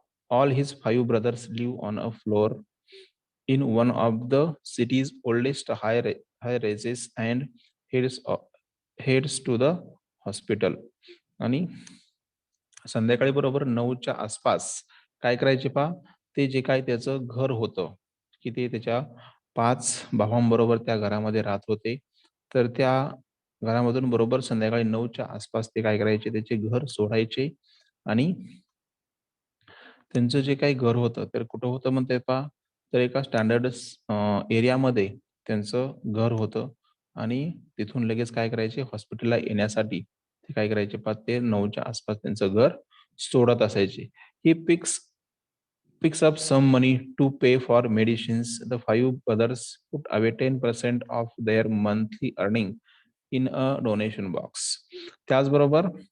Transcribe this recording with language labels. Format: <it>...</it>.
<en>All his 5 brothers live on a floor in one of the city's oldest high rises and heads to the hospital.</en> <mr>आणि संध्याकाळी बरोबर 9च्या आसपास काय करायचे पा, ते जे काय त्याचं घर होतं की ते त्याच्या 5 भावांबरोबर त्या घरामध्ये राहत होते. तर त्या घरामधून बरोबर संध्याकाळी 9च्या आसपास ते काय करायचे, त्याचे घर सोडायचे आणि त्यांचं जे काही घर होतं तर कुठं होतं म्हणताय पहा, तर एका स्टँडर्ड एरियामध्ये त्यांचं घर होतं. आणि तिथून लगेच काय करायचे, हॉस्पिटलला येण्यासाठी ते काय करायचे पहा, ते 9च्या आसपास त्यांचं घर सोडत असायचे.</mr> <en>He picks up some money to pay for medicines. The 5 brothers put away 10% of their monthly earning in a donation box.</en> <mr>त्याचबरोबर</mr>